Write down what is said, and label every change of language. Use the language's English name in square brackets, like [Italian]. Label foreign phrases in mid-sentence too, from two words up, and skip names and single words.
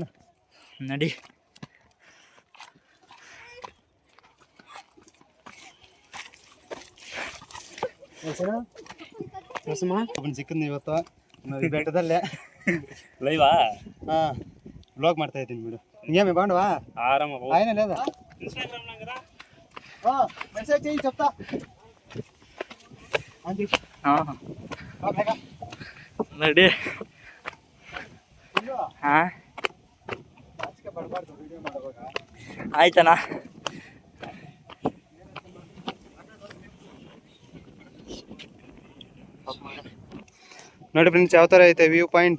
[Kannada] ನಡಿ. ಒಬ್ಬನು ಸಿಕ್ಕಂದು ಇವತ್ತು ಬೆಟ್ಟದಲ್ಲೇ ಲೈವಾ. ಹಾಂ ಬ್ಲಾಗ್ ಮಾಡ್ತಾ ಇದ್ದೀನಿ ಬಿಡು. [Telugu] ఇంకేమి బాగుండవా? ఆయన లేదా మెసేజ్ చేయి చెప్తా. [Kannada] నడి ಆಯ್ತನಾ? ನೋಡಿ ಫ್ರೆಂಡ್ಸ್ ಯಾವ ಥರ ಐತೆ ವ್ಯೂ ಪಾಯಿಂಟ್.